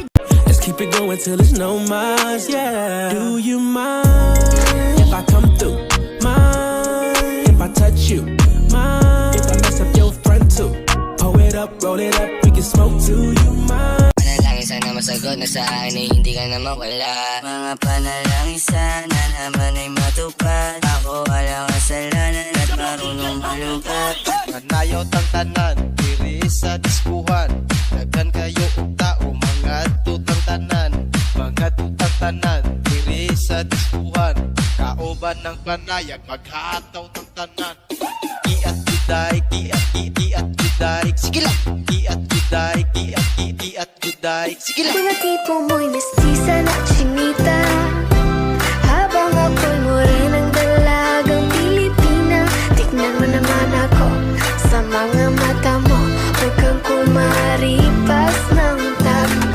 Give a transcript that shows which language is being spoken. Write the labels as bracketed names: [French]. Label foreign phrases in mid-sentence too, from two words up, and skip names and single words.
[English] Let's keep it going till there's no more, yeah. Do you mind if I come through? Mind if I touch you? Mind if I mess up your front too? Pull it up, roll it up, we can smoke too. You mind? [Filipino] Panalangin sana masagot na sa akin ay hindi ka na mawala. Mga panalangin sana naman ay matupad. Ako walang kasalanan at marunong malukat. [Cebuano] Kanayaw tang tanan, diri sa diskuhan. Daghan kayo og tao, mga tutang tanan. Mga tutang tanan, diri sa diskuhan. Kauban ng panayag, maghataw tang tanan. Iat juday, iat juday. Sige lang! Iat juday, iat juday. Sige lang! [Filipino] Mga tipo mo'y mestiza na chinita, habang ako'y morenang dalagang Pilipina. Tignan mo naman ako sa mga mata mo, huwag kang kumaripas ng takbo.